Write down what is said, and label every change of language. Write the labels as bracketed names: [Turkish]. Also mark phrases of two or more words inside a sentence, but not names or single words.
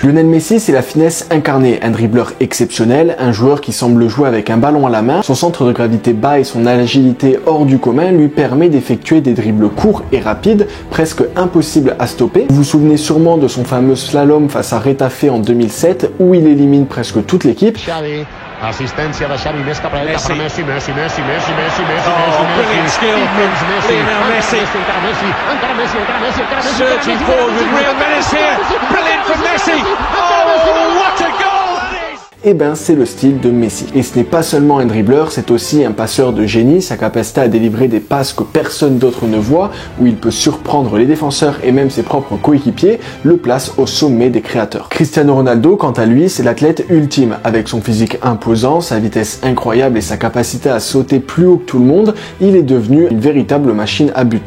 [French] Lionel Messi, c'est la finesse incarnée, un dribbleur exceptionnel, un joueur qui semble jouer avec un ballon à la main. Son centre de gravité bas et son agilité hors du commun lui permet d'effectuer des dribbles courts et rapides, presque impossibles à stopper. Vous vous souvenez sûrement de son fameux slalom face à Retafe en 2007, où il élimine presque toute l'équipe. [Catalan] Assistència de Xavi, més cap a la dreta per Messi, Messi, [English] brilliant skill from Lionel Messi. [Catalan] encara Messi. [English] Surging forward with real menace here. Brilliant from Messi. Oh, what a goal! [French] Eh ben, c'est le style de Messi. Et ce n'est pas seulement un dribbleur, c'est aussi un passeur de génie. Sa capacité à délivrer des passes que personne d'autre ne voit, où il peut surprendre les défenseurs et même ses propres coéquipiers, le place au sommet des créateurs. Cristiano Ronaldo, quant à lui, c'est l'athlète ultime. Avec son physique imposant, sa vitesse incroyable et sa capacité à sauter plus haut que tout le monde, il est devenu une véritable machine à but.